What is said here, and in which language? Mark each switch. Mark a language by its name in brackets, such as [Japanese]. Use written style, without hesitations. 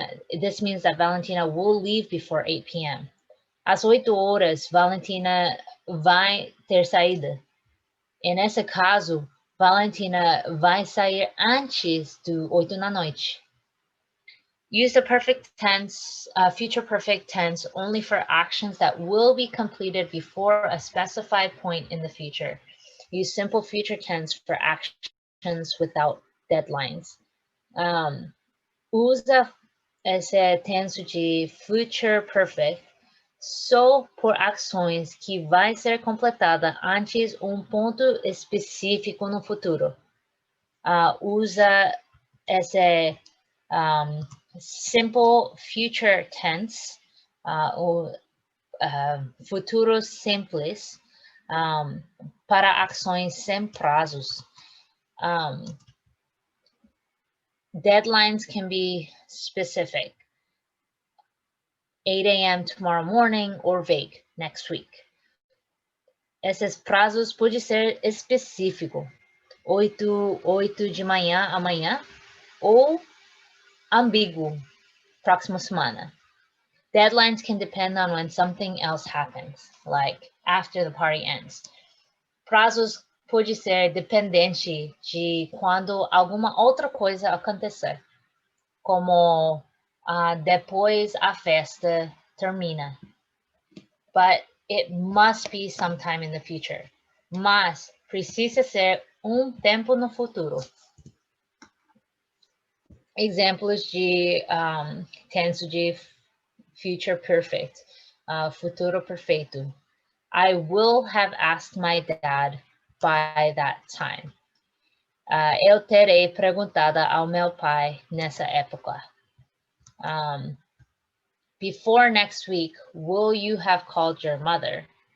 [English] This means that Valentina will leave before 8 p.m. [Portuguese] Às 8 horas, Valentina vai ter saída. Nesse caso, Valentina vai sair antes do 8 da noite. [English] Use the perfect tense, future perfect tense only for actions that will be completed before a specified point in the future. Use simple future tense for actions without deadlines. [Portuguese] Usa esse tenso de future perfect só por ações que vai ser completada antes um ponto específico no futuro. Usa esse simple future tense, ou futuro simples, para ações sem prazos. [English] Deadlines can be specific. 8 a.m. tomorrow morning or vague, next week. [Portuguese] Esses prazos podem ser específicos. 8 de manhã, amanhã, ou ambíguo, próxima semana. [English] Deadlines can depend on when something else happens, like after the party ends. [Portuguese] Prazos pode ser dependente de quando alguma outra coisa acontecer, como depois a festa termina. [English] But it must be sometime in the future. [Portuguese] Mas precisa ser tempo no futuro. Exemplos de tenso de future perfect, futuro perfeito. [English] I will have asked my dad by that time. [Portuguese] Eu terei perguntado ao meu pai nessa época. [English] Before next week, will you have called your mother?